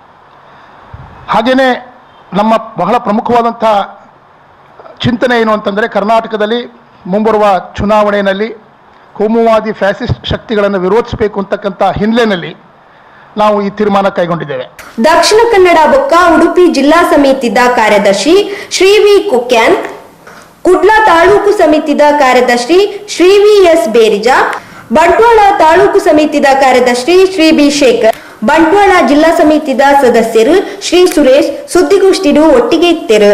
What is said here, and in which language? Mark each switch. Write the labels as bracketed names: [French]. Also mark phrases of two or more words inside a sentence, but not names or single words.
[Kannada] ಹಾಗೆಯೇ ನಮ್ಮ ಬಹಳ ಪ್ರಮುಖವಾದಂಥ ಚಿಂತನೆ ಏನು ಅಂತಂದರೆ, ಕರ್ನಾಟಕದಲ್ಲಿ ಮುಂಬರುವ ಚುನಾವಣೆಯಲ್ಲಿ ಕೋಮುವಾದಿ ಫ್ಯಾಸಿಸ್ಟ್ ಶಕ್ತಿಗಳನ್ನು ವಿರೋಧಿಸಬೇಕು ಅಂತಕ್ಕಂಥ ಹಿನ್ನೆಲೆಯಲ್ಲಿ ನಾವು ಈ ತೀರ್ಮಾನ ಕೈಗೊಂಡಿದ್ದೇವೆ. [Tulu] ದಕ್ಷಿಣ ಕನ್ನಡ ಬೊಕ್ಕ ಉಡುಪಿ ಜಿಲ್ಲಾ ಸಮಿತಿದ ಕಾರ್ಯದರ್ಶಿ ಶ್ರೀ ವಿ ಕುಕ್ಯಾನ್, ಕುಡ್ಲಾ ತಾಲೂಕು ಸಮಿತಿದ ಕಾರ್ಯದರ್ಶಿ ಶ್ರೀ ವಿ ಎಸ್ ಬೇರಿಜಾ, ಬಂಟ್ವಾಳ ತಾಲೂಕು ಸಮಿತಿದ ಕಾರ್ಯದರ್ಶಿ ಶ್ರೀ ಬಿ ಶೇಖರ್, ಬಂಟ್ವಾಳ ಜಿಲ್ಲಾ ಸಮಿತಿದ ಸದಸ್ಯರು ಶ್ರೀ ಸುರೇಶ್ ಸುದ್ದಿಗೋಷ್ಠಿಡು ಒಟ್ಟಿಗೆ ಇತ್ತರು.